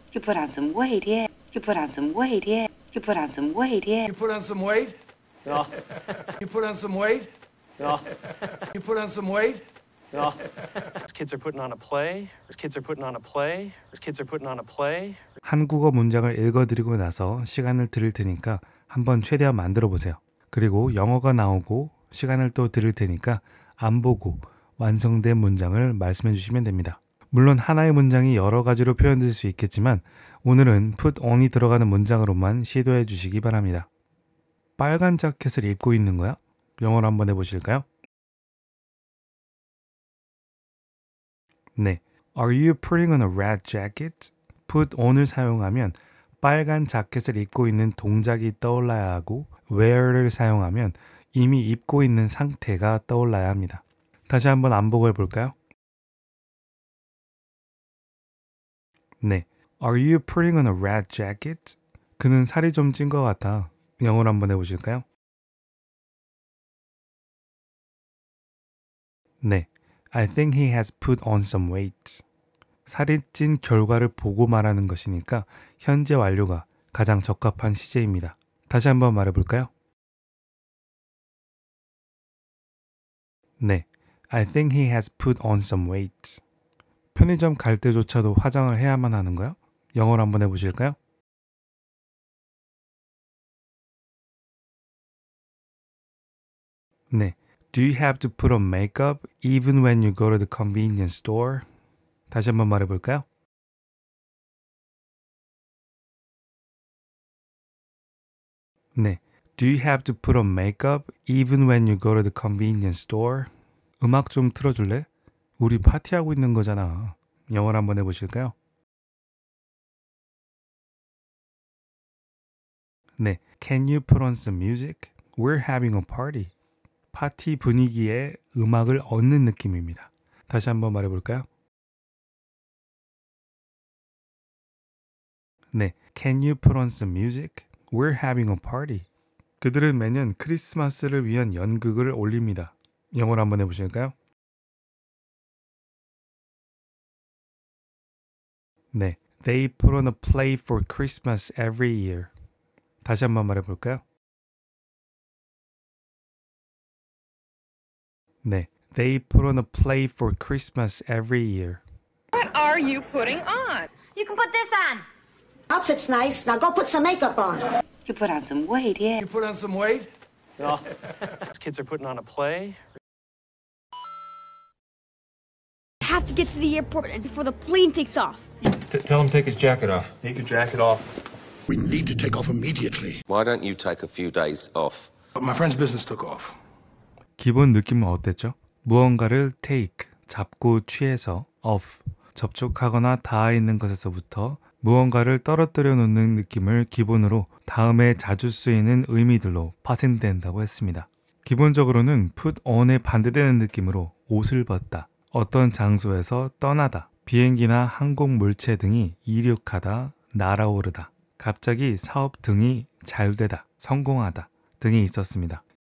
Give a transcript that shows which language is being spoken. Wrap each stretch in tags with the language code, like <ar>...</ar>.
<en>You put on some weight, yeah. You put on some weight, yeah. You put on some weight, yeah. You put on some weight? You put on some weight? You put on some weight? Kids are putting on a play. Kids are putting on a play. Kids are putting on a play.</en> <ko>한국어 문장을 읽어드리고 나서 시간을 드릴 테니까 한번 최대한 만들어 보세요. 그리고 영어가 나오고 시간을 또 드릴 테니까 안 보고 완성된 문장을 말씀해 주시면 됩니다. 물론 하나의 문장이 여러 가지로 표현될 수 있겠지만 오늘은 put on이 들어가는 문장으로만 시도해 주시기 바랍니다. 빨간 자켓을 입고 있는 거야? 영어로 한번 해보실까요?</ko> <en>네, Are you putting on a red jacket?</en> <ko>put on을 사용하면 빨간 자켓을 입고 있는 동작이 떠올라야 하고 wear를 사용하면 이미 입고 있는 상태가 떠올라야 합니다. 다시 한번 안보고 해볼까요?</ko> <en>네, Are you putting on a red jacket?</en> <ko>그는 살이 좀 찐 것 같아. 영어로 한번 해보실까요?</ko> <en>네, I think he has put on some weight.</en> <ko>살이 찐 결과를 보고 말하는 것이니까 현재 완료가 가장 적합한 시제입니다. 다시 한번 말해볼까요?</ko> <en>네, I think he has put on some weight.</en> <ko>편의점 갈 때조차도 화장을 해야만 하는 거야? 영어로 한번 해보실까요?</ko> <en>네, Do you have to put on makeup even when you go to the convenience store?</en> <ko>다시 한번 말해볼까요?</ko> <en>네, Do you have to put on makeup even when you go to the convenience store?</en> <ko>음악 좀 틀어줄래? 우리 파티하고 있는 거잖아. 영어로 한번 해보실까요?</ko> <en>네, Can you put on some music? We're having a party.</en> <ko>파티 분위기에 음악을 얻는 느낌입니다. 다시 한번 말해볼까요?</ko> <en>네, Can you put on some music? We're having a party.</en> <ko>그들은 매년 크리스마스를 위한 연극을 올립니다. 영어로 한번 해보실까요?</ko> <en>네, They put on a play for Christmas every year.</en> <ko>다시 한번 말해볼까요?</ko> <en>네, They put on a play for Christmas every year. What are you putting on? You can put this on. Outfit's nice. Now go put some makeup on. You put on some weight, yeah. You put on some weight? Kids are putting on a play. I have to get to the airport before the plane takes off. Tell him to take his jacket off. Take your jacket off. We need to take off immediately. Why don't you take a few days off? But my friend's business took off.</en> <ko>기본 느낌은 어땠죠? 무언가를 take, 잡고 취해서 off, 접촉하거나 닿아 있는 것에서부터 무언가를 떨어뜨려 놓는 느낌을 기본으로 다음에 자주 쓰이는 의미들로 파생된다고 했습니다. 기본적으로는 put on에 반대되는 느낌으로 옷을 벗다, 어떤 장소에서 떠나다, 비행기나 항공 물체 등이 이륙하다, 날아오르다, 갑자기 사업 등이 잘 되다, 성공하다 등이 있었습니다.</ko>